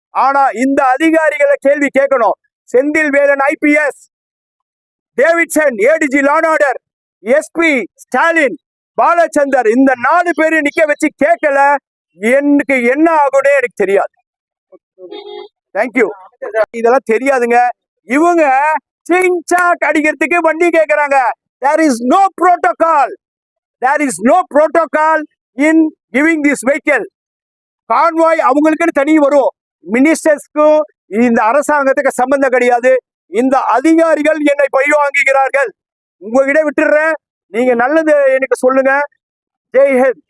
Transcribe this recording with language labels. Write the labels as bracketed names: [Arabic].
[Tamil] ஆனா இந்த அதிகாரிகளை கேள்வி கேட்கணும். Senthil Velan IPS, Davidson ADG law and order, SP Stalin, Balachander, இந்த 4 பேரையும் நிக்க வச்சு கேட்கல, எனக்கு என்ன ஆகும்னே எனக்கு தெரியாது. தேங்க்யூ. இதெல்லாம் தெரியாதுங்க. இவங்க சிங்சாக் அடிக்கிறதுக்கு வண்டி கேட்கறாங்க. [English] there is no protocol. there is no protocol in giving this vehicle. [Tamil] Convoy அவங்களுக்குன்னு தனி வரும். மினிஸ்டர்ஸ்க்கும் இந்த அரசாங்கத்துக்கு சம்பந்தம் கிடையாது. இந்த அதிகாரிகள் என்னை பழி வாங்குகிறார்கள். உங்ககிட்ட விட்டுடுறேன். நீங்க நல்லது எனக்கு சொல்லுங்க. ஜெய் ஹிந்த்.